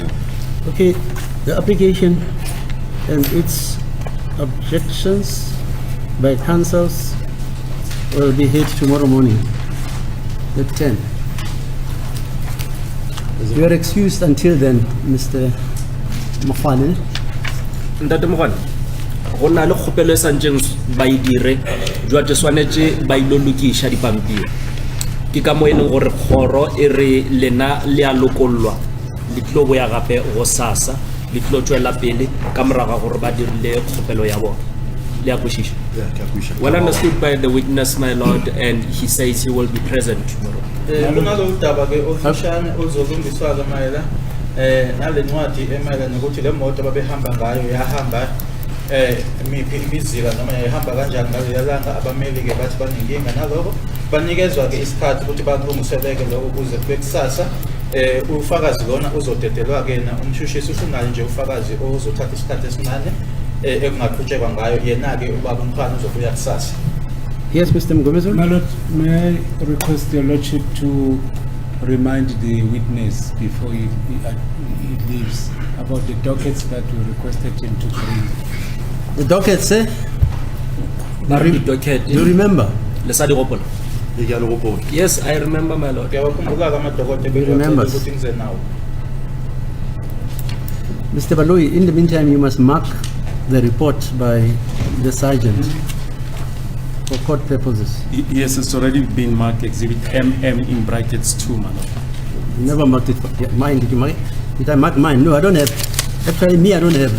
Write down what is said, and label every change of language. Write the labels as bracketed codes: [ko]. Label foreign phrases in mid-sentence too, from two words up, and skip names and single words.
[en] Okay, the application and its objections by councils will be heard tomorrow morning at 10. You are excused until then, Mr. Mafane. [nso] Ntate Mogwane, go na le kgopelo e santseng ba e dire jwa tse swanetse ba ilo lokisha dipampiri ke ka mo e leng gore kgoro e re lena le a lokollwa le tlo boya gape go sasa le tlo tswela pele ka moraga gore ba dirile kgopelo ya bona le a kwešiša [en] well understood by the witness, my lord, and he says he will be present tomorrow. [zu] kunalo udaba ke ofishane oluzolungiswa-ke mayela nale ncwadi emayelana nokuthi le moto babehamba ngayo yahamba miphi imizila noma yayihamba kanjani ngaleya langa abameli-ke bathi banenkinga naloko banikezwa-ke isikhathi ukuthi bakulungiseleke lokho ukuze kube kusasa ufakazi lona uzodedelwa-ke na umshushisi usunayo nje ufakazi ozothatha isikhathi esincane ekungaqhutshekwa ngayo yena-ke ubaba umkhwana uzobuya kusasa. [en] Yes, Mr. Mgomezulu? My lord, may I request your lordship to remind the witness before he leaves about the dockets that we requested him to bring. The dockets, eh? The docket. Do you remember? [nso] Le sa di gopola? [en] Yes, I remember, my lord. [zu] Ngiyawakhumbula-ke amadokote [en] He remembers. [zu] ukuthi ngize nawo. [en] Mr. Baloyi, in the meantime, you must mark the report by the sergeant for court purposes. Yes, it's already been marked exhibit MM in brackets 2, my lord. You never marked it for mine. Did you mark? Did I mark mine? No, I don't have. Actually, me, I don't have.